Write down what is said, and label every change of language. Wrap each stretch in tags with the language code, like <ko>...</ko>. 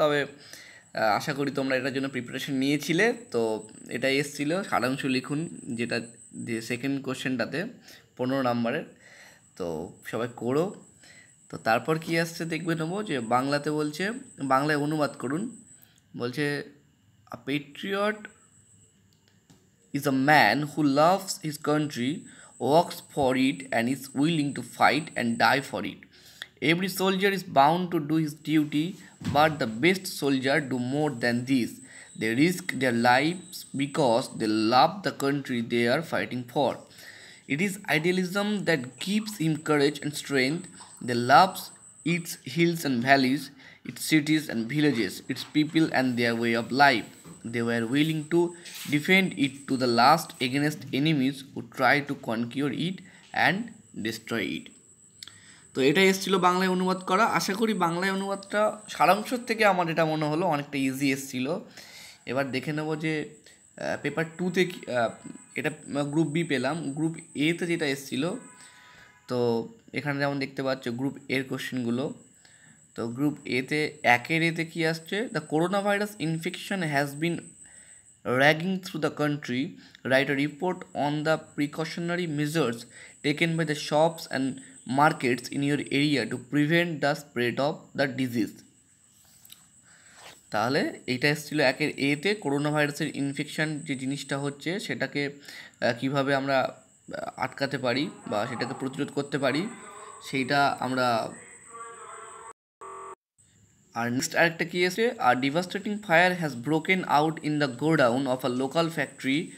<bn>তবে আশা করি তোমরা এটার জন্য প্রিপারেশন নিয়েছিলে। তো এটাই এসেছিল সারাংশ লিখুন, যেটা যে সেকেন্ড কোশ্চেনটাতে 15 নম্বরের। তো সবাই করো। তো তারপর কি আসছে দেখবে নেবো, যে বাংলাতে বলছে, বাংলায় অনুবাদ করুন। বলছে,</bn> <en>A patriot is a man who loves his country, works for it, and is willing to fight and die for it. Every soldier is bound to do his duty, but the best soldiers do more than this. They risk their lives because they love the country they are fighting for. It is idealism that gives him courage and strength. They love its hills and valleys, its cities and villages, its people and their way of life. They were willing to defend it to the last against enemies who try to conquer it and destroy it.</en> <bn>তো এটাই এসেছিলো বাংলায় অনুবাদ করা। আশা করি বাংলায় অনুবাদটা সারাংশ থেকে আমার এটা মনে হলো অনেকটা ইজি এসেছিলো। এবার দেখে নেব যে পেপার 2তে এটা গ্রুপ বি পেলাম, গ্রুপ এতে যেটা এসেছিলো। তো এখানে যেমন দেখতে পাচ্ছ গ্রুপ এর কোশ্চেনগুলো। তো গ্রুপ এতে এতে কী আসছে,</bn> <en>The corona virus infection has been ragging through the country. Write a report on the precautionary measures taken by the shops and markets in your area to prevent the spread of the disease.</en> <bn>তাহলে এইটা এসেছিলো এতে, corona ভাইরাসের infection যে জিনিসটা হচ্ছে সেটাকে কিভাবে আমরা আটকাতে পারি বা সেটাকে প্রতিরোধ করতে পারি, সেইটা আমরা। আর নেক্সট আরেকটা কি আছে,</bn> <en>আর devastating fire has broken out in the godown of a local factory.</en>